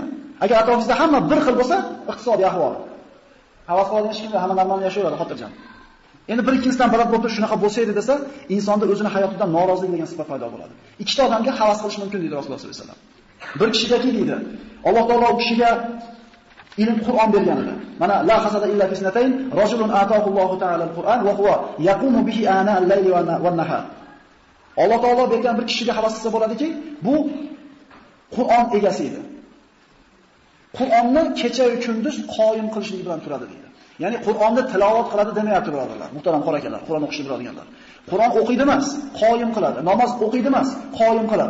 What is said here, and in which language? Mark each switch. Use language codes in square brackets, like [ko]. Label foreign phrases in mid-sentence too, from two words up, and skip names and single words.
[uz] Agar atrofingizda hamma bir xil bo'lsa, iqtisodiy ahvol. Havas qiladigan hech kimda hamma normal yashayveradi, xotirjam. Endi bir ikkinchidan baland bo'lib shunaqa bo'lsa edi desa, insonda o'zini hayotidan norozilik degan sifat paydo bo'ladi. Ikkita odamga havas qilish mumkin deydi Rasululloh [ar] صلى الله عليه وسلم. [uz] Bir kishigaki deydi, Alloh taolo u kishiga ilm Qur'on bergan edi. [ar] Mana لا حسد إلا في اثنتين، رجل آتاه الله تعالى القرآن وهو يقوم به آناء الليل والنهار. [uz] Alloh taolo bergan bir kishiga havas qilsa bo'ladiki, bu Qur'on egasi edi. Qur'onni kecha va kunduz qoyim qilishlik bilan turadi deydi. Ya'ni Qur'onni tilovat qiladi demayapti birodarlar. Muhtaram qora akalar, Qur'on o'qishni biladiganlar. Qur'on o'qiydi emas, qoyim qiladi. Namoz o'qiydi emas, qoyim qiladi.